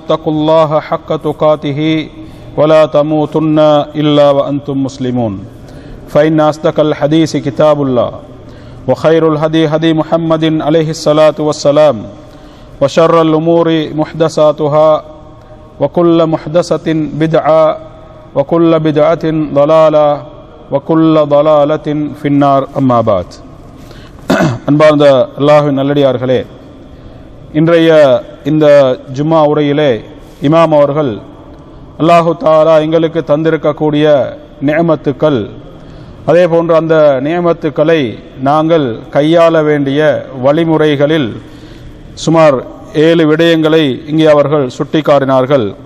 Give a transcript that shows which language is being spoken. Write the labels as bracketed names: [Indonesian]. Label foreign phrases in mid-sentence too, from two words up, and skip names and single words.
[Arabic] اتقوا الله حق تقاته ولا تموتن إلا وأنتم مسلمون فإن أصدق الحديث كتاب الله وخير الهدي هدي محمد عليه الصلاة والسلام وشر الأمور محدثاتها وكل محدثة بدعة وكل بدعة ضلالة وكل ضلالة في النار أما بعد. [Tamil] அன்பார்ந்த அல்லாஹ்வின் நல்லடியார்களே, இன்றைய இந்த ஜும்மா உரையிலே இமாம் அவர்கள் [Arabic] الله تعالى [Tamil] எங்களுக்கு தந்திருக்கக்கூடிய நிஅமத்துக்கள், அதே போன்று அந்த நிஅமத்துக்களை நாங்கள் கையாள வேண்டிய வழிமுறைகளில் சுமார் 7 விடயங்களை இங்கே அவர்கள் சுட்டிக்காட்டினார்கள்.